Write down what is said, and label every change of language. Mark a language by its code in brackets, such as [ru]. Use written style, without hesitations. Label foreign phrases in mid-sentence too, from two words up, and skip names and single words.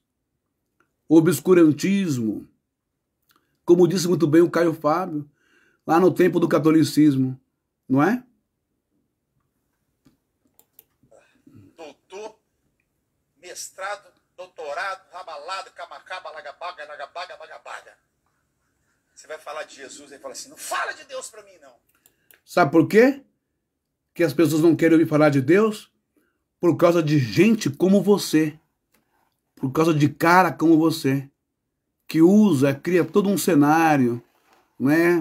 [pt] Obscurantismo. Como disse muito bem o Caio Fábio, lá no tempo do catolicismo, não é? Doutor, mestrado, doutorado, rabalado, camacaba, lagabaga, lagabaga, lagabaga. Você vai falar de Jesus e fala assim, não fala de Deus para mim, não. Sabe por quê? Que as pessoas não querem ouvir falar de Deus? Por causa de gente como você. Por causa de cara como você. Que cria todo um cenário, né?